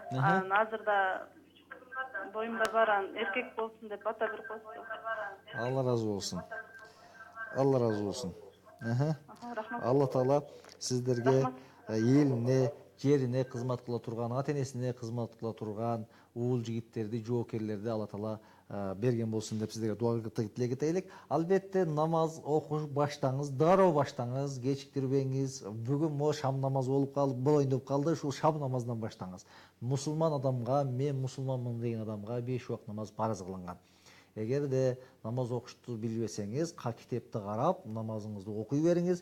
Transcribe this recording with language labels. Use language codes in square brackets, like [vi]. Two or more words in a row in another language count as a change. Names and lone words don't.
[ky] Азырда боюмда бар, эркек болсун деп ата бир кошту. Алла разы болсун. Алла разы болсун. Алла Таала сиздерге элине, жерине кызмат кыла турган, ата-энесине кызмат кыла турган уул жигиттерди, жоокерлерди Алла Таала берген болсын деп сіздерге дуа тилек етелик. Албетте намаз окуш баштаңыз, дароо баштаңыз, кечиктирбеңиз. Бүгүн мо шам намазы болуп калды, болоюн деп калды, ушул шам намазынан баштаңыз. Мусулман адамга, мен мусулманмын деген адамга 5 убак намаз парыз кылынган. Эгерде намаз окушту билбесеңиз, китепти карап, намазыңызды окуй бериңиз.